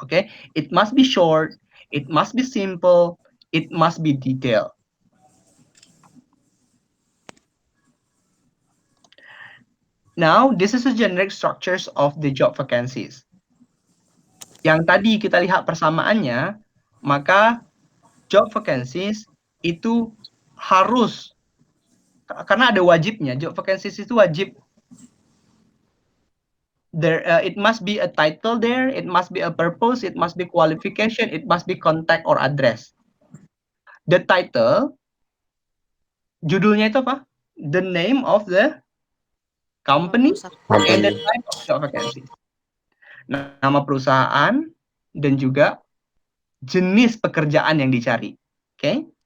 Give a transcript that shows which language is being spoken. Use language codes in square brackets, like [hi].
[en] Okay, it must be short, it must be simple, it must be detailed. Now, this is the generic structures of the job vacancies. [id] Yang tadi kita lihat persamaannya, maka job vacancies itu harus, karena ada wajibnya, job vacancies itu wajib. [en] There, it must be a title there, it must be a purpose, it must be qualification, it must be contact or address. The title, [id] judulnya itu apa? [en] The name of the company and the type of job vacancy. [id] Nama perusahaan dan juga jenis pekerjaan yang dicari. Okay?